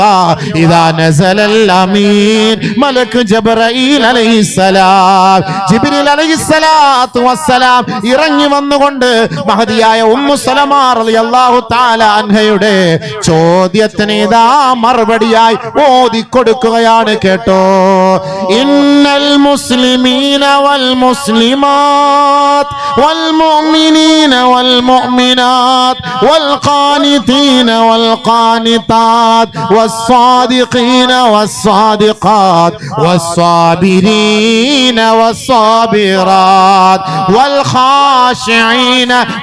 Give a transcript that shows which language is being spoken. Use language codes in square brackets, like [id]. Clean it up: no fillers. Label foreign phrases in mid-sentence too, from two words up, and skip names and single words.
[ar] إذا نزل الأمين [ml] മലക്ക് ജിബ്രീൽ അലൈഹിസ്സലാം, ജിബ്രീൽ [ar] عليه الصلاة والسلام [ml] ഇറങ്ങി വന്നുകൊണ്ട് മഹദിയായ ഉമ്മു സലമ [ar] رضي الله تعالى [ml] അൻഹയുടെ ചോദ്യത്തിന് ഇതാ മറുപടിയായി ഓതി കൊടുക്കുകയാണ്. [ar] കേട്ടോ, إن المسلمين والمسلمات والمؤمنين والمؤمنات والقانتين والقانتات والصادقين والصادقات والصابرين والصابرات والخاشعين